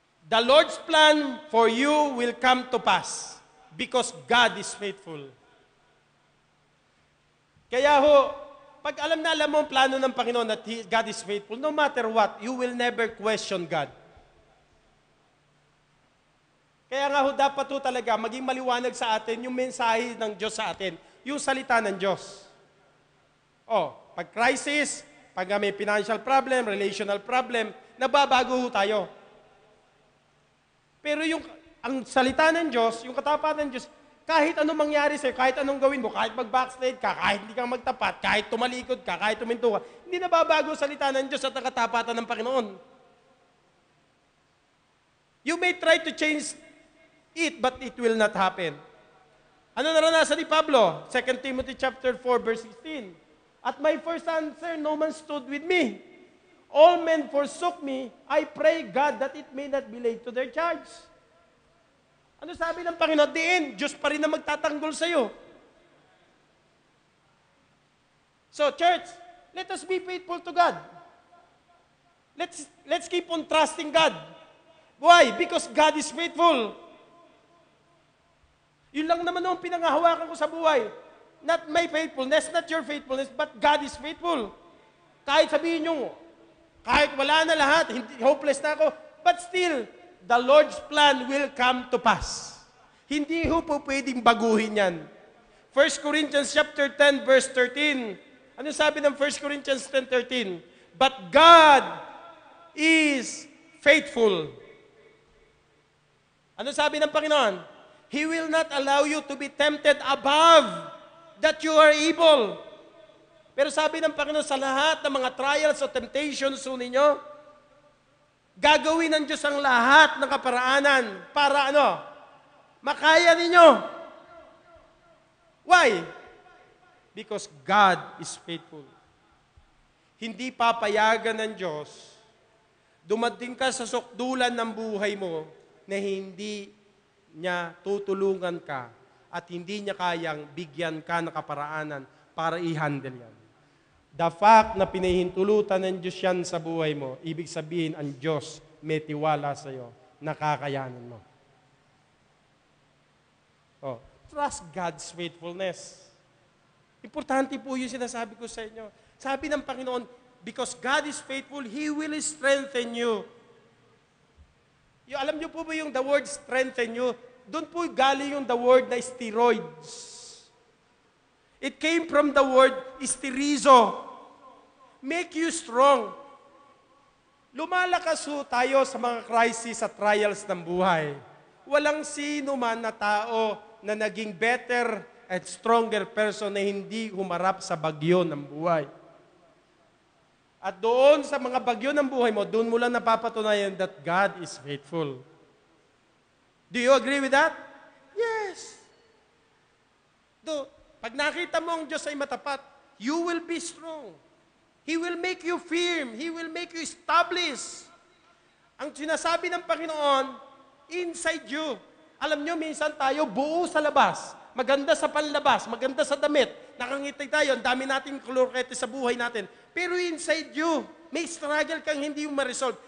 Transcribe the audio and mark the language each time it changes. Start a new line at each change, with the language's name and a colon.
English: The Lord's plan for you will come to pass because God is faithful.
Filipino: Kaya ho, pag alam mo ang plano ng Panginoon
English: that God is faithful, no matter what, you will never question God.
Filipino: Kaya nga ho, dapat ho talaga maging maliwanag sa atin yung mensahe ng Diyos sa atin, yung salita ng Diyos. Pag crisis, pag may financial problem, relational problem, nababago ho tayo. Pero ang salita ng Diyos, yung katapatan ng Diyos, kahit anong mangyari sa'yo, kahit anong gawin mo, kahit mag-backslide ka, kahit hindi ka magtapat, kahit tumalikod ka, kahit tuminto ka, hindi nababago ang salita ng Diyos at ang katapatan ng Panginoon.
English: You may try to change it, but it will not happen.
Filipino: Ano naranasan ni Pablo? 2 Timothy chapter 4, verse 16.
English: At my first answer, no man stood with me. All men forsook me. I pray God that it may not be laid to their charge.
Filipino: Ano sabi ng Panginoon? Diin, Diyos pa rin na magtatanggol sa'yo.
English: So, church, let us be faithful to God. Let's keep on trusting God. Why? Because God is faithful.
Filipino: Yun lang naman ang pinangahawakan ko sa buhay.
English: Not my faithfulness, not your faithfulness, but God is faithful.
Filipino: Kahit sabihin nyo, kahit wala na lahat, hopeless na ako,
English: but still, the Lord's plan will come to pass.
Filipino: Hindi ho po pwedeng baguhin yan. 1 Corinthians chapter 10, verse 13. Ano sabi ng 1 Corinthians 10:13?
English: But God is faithful.
Filipino: Ano sabi ng Panginoon?
English: He will not allow you to be tempted above that you are able.
Filipino: Pero sabi ng Panginoon, sa lahat ng mga trials o temptations ninyo, gagawin ng Diyos ang lahat ng kaparaanan para makaya ninyo.
English: Why? Because God is faithful.
Filipino: Hindi papayagan ng Diyos, dumating ka sa sukdulan ng buhay mo na hindi niya tutulungan ka at hindi niya kayang bigyan ka ng kaparaanan para i-handle yan. The fact na pinahintulutan ng Diyos yan sa buhay mo, ibig sabihin ang Diyos may tiwala sa iyo, nakakayanan mo.
English: Trust God's faithfulness.
Filipino: Importante po yung sinasabi ko sa inyo. Sabi ng Panginoon,
English: because God is faithful, He will strengthen you.
Filipino: Alam niyo po ba yung the word strengthen you? Doon po galing yung the word na steroids.
English: It came from the word esterizo. Make you strong.
Filipino: Lumalakas ho tayo sa mga crisis at trials ng buhay. Walang sino man na tao na naging
English: better and stronger person
Filipino: na hindi humarap sa bagyo ng buhay. At doon sa mga bagyo ng buhay mo, doon mo lang napapatunayan
English: that God is faithful. Do you agree with that? Yes.
Filipino: Pag nakita mo ang Diyos ay matapat,
English: you will be strong. He will make you firm. He will make you established.
Filipino: Ang sinasabi ng Panginoon,
English: inside you.
Filipino: Alam nyo, minsan tayo buo sa labas. Maganda sa panlabas, maganda sa damit. Nakangiti tayo, ang dami nating kolorete sa buhay natin. Pero
English: inside you,
Filipino: may struggle kang hindi mo ma-resolve.